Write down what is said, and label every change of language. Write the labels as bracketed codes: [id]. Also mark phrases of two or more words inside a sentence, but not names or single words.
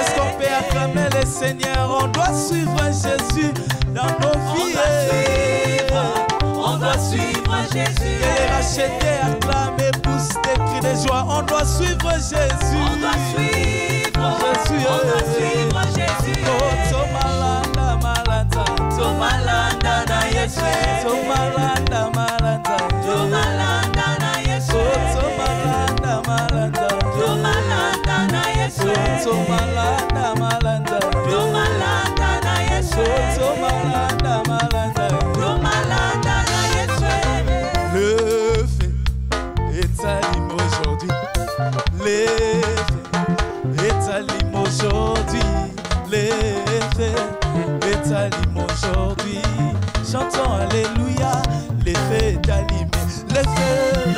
[fr] Est-ce qu'on peut acclamer le Seigneur? On doit suivre Jésus dans nos vies On doit suivre Jésus Et racheter, acclamer, pousse des cris de joie On doit suivre Jésus On doit suivre Jésus [ln] Oh, Tomalanda, malanda Tomalanda na Yesu Tomalanda, malanda Tomalanda na Yesu Oh, Tomalanda, malanda Tomalanda na Yesu Tomalanda, malanda Tomalanda na Yesu Tomalanda, malanda Tomalanda na Yesu [fr] Le fait est allumé aujourd'hui Les faits est allumé aujourd'hui Les faits est allumé aujourd'hui Chantons Alléluia Les faits est allumé Le feu